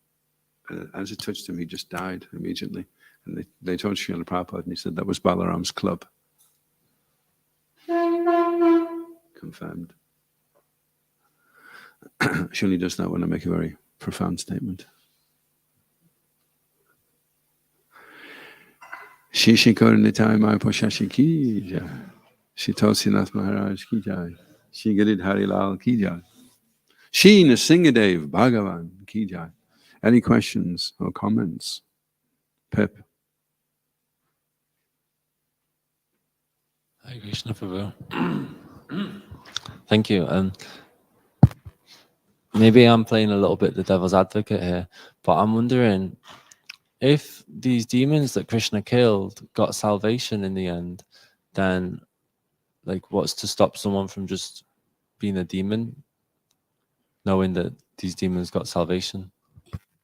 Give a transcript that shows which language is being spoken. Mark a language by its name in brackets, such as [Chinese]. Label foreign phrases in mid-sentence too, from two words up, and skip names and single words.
[English] As it touched him, he just died immediately. And they told Srila Prabhupada, and he said that was Balaram's club. Confirmed. She only does that when I make a very profound statement. [Hindi] Shishi Kornitai Mai Poshashi की जय. Shi Tulsinath Maharaj की जय. Shi Girid Harilal की जय. Shi Nrsingadev Bhagavan की जय. [English] Any questions or comments? Pip. Hare Krishna Prabhu. Thank you. Maybe I'm playing a little bit the devil's advocate here, but I'm wondering if these demons that Krishna killed got salvation in the end, then like what's to stop someone from just being a demon, knowing that these demons got salvation?